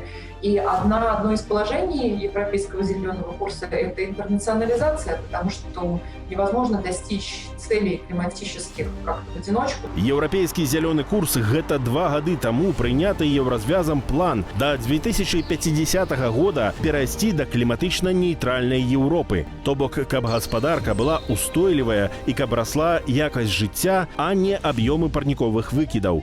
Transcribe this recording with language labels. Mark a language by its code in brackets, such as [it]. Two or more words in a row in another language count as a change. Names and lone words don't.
[ru] И одно из положений Европейского зеленого курса – это интернационализация, потому что невозможно достичь целей климатических как в одиночку. [be] Еўрапейскі зялёны курс – гэта 2 гады таму прыняты еўразвязам план да 2050 года перайсці да кліматычна-нейтральнай Еўропы. То бок, каб гаспадарка была устойлівая і каб расла якасць жыцця, а не аб'ёмы парніковых выкідаў.